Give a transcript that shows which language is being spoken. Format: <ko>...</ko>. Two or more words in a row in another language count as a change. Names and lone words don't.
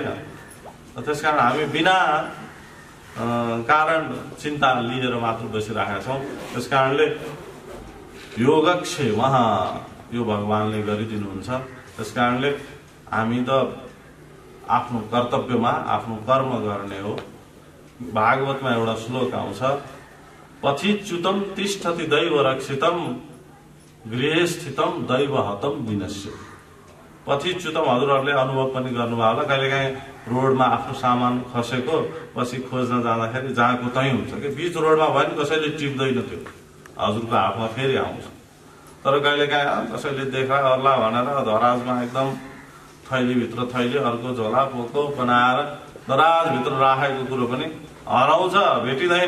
<ne>त्यस कारण हामी बिना कारण चिन्ता लिएर मात्र बसिरहेका छौँ। त्यस कारणले योगक्षेम यो भगवानले गरिदिनुहुन्छ। त्यस कारणले हामी त आफ्नो कर्तव्यमा आफ्नो कर्म गर्ने हो। भागवतमा एउटा श्लोक आउँछ,</ne> <sa>पथिच्युतम तिष्ठति दैव रक्षितम गृहे स्थितम दैव हतम विनश्य।</sa> <ne>पथिच्युतम हजुरहरूले अनुभव पनि गर्नुभयो होला, कहिलेकाहीँ रोडमा आफ्नो सामान खसेको पछि खोज्न जाँदाखेरि जहाँको तै हुन्छ कि बीच रोडमा भयो नि, कसैले टिप्दैन, त्यो हजुरको हातमा फेरि आउँछ। तर कहिलेकाहीँ कसैले देखाला भनेर दराजमा एकदम थैलीभित्र थैली, अर्को झोला पोको बनाएर दराजभित्र राखेको कुरो पनि हराउँछ, भेटिँदैन।</ne>